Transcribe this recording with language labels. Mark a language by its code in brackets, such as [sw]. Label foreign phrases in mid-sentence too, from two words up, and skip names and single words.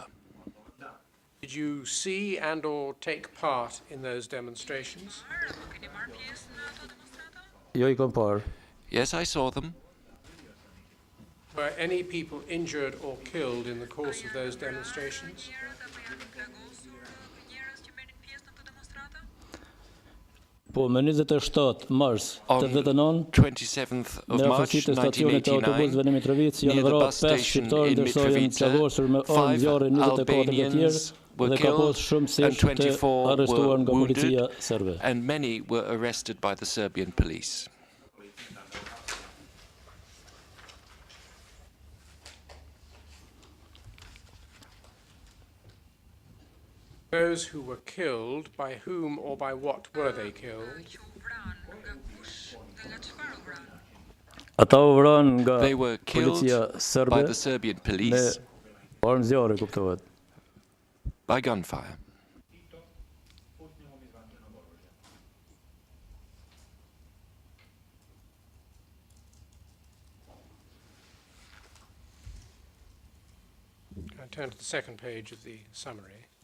[en] Did you see and or take part in those demonstrations? Yes, I saw them. Were any people injured or killed in the course of those demonstrations? [sq] Po më 27 mars 89, [en] 27th of March 1989, near the bus station in Mitrovica, 5 Albanians were killed and 24 were wounded, and many were arrested by the Serbian police. Those who were killed, by whom or by what were they killed? [sq] Ata u vranë nga [en] They were killed [sq] policia [en] by [sq] serbe [en] the Serbian [sq] me [en] police [sq] armë zjarre, kuptohet. [en] by gunfire. I turn to the second page of the summary.